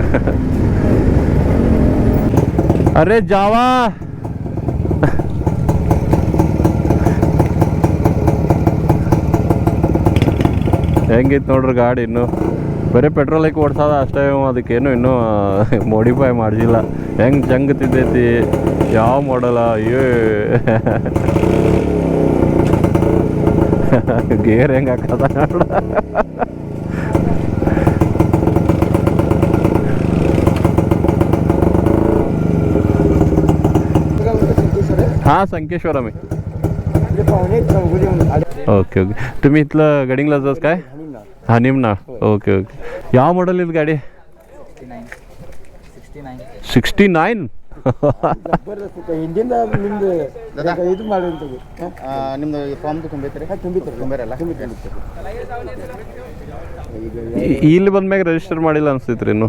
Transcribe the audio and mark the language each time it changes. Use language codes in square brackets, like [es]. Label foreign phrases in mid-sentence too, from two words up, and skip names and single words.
[kn] ಅರೆ ಜಾವಾ, ಹೆಂಗಿತ್ತು ನೋಡ್ರಿ ಗಾಡಿ. ಇನ್ನು ಬರೀ ಪೆಟ್ರೋಲ್ ಹಾಕಿ ಓಡಿಸೋದ ಅಷ್ಟೇ, ಅದಕ್ಕೇನು ಇನ್ನೂ ಮಾಡಿಫೈ ಮಾಡಿಸಿಲ್ಲ. ಹೆಂಗೆ ಜಂಗತಿದ್ದೈತಿ, ಯಾವ ಮಾಡಲ್ಲ. ಗೇರ್ ಹೆಂಗೆ ಹಾಕದ ನೋಡ. [mr] हां संकेश्वर आम्ही. ओके ओके. तुम्ही इथलं गडिंगला जात काय? हां निमनाळ. ओके ओके. [kn] ಯಾವ ಮಾಡಲ್ ಇದು ಗಾಡಿ? 69. ನಿಮ್ದು ಫಾರ್ಮ್ ತುಂಬಿತ್ರಿ? ತುಂಬಿರಲ್ಲ. ಇಲ್ಲಿ ಬಂದ್ಮ್ಯಾಗ ರಿಜಿಸ್ಟರ್ ಮಾಡಿಲ್ಲ ಅನ್ಸ್ತೈತ್ರಿ ಇನ್ನು.